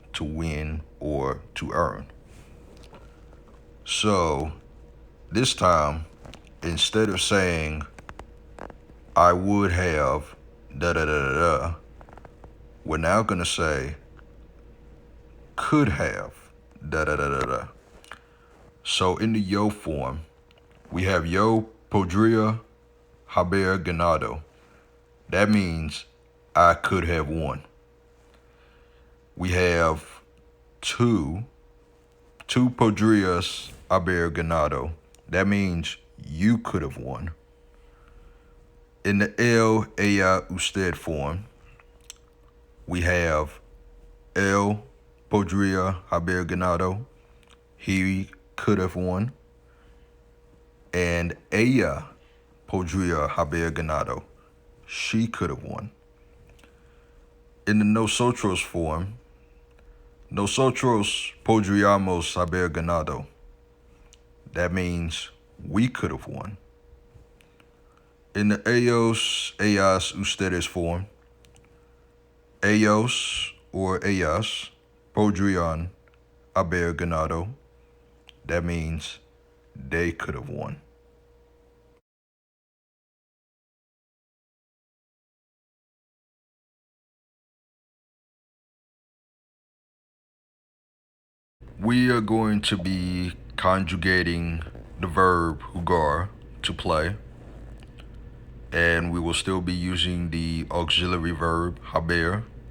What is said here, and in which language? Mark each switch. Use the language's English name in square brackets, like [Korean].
[English] to win, or to earn. So this time, instead of saying, I would have, da da da da da, we're now going to say, could have, da da da da da. So in the yo form, we have [Spanish] yo podría haber ganado. [English] That means I could have won. We have [Spanish] tú podrías haber ganado. [English] That means you could have won. In the él, ella, usted form, we have [Spanish] él podría haber ganado. [English] He could have won. And [Spanish] ella podría haber ganado. [English] She could have won. In the nosotros form, [Spanish] nosotros podríamos haber ganado. [English] That means we could have won. In the ellos, ellas, ustedes form, ellos or [Spanish] ellas podrían haber ganado. [English] That means they could have won. We are going to be conjugating the verb jugar, to play, and we will still be using the auxiliary verb haber.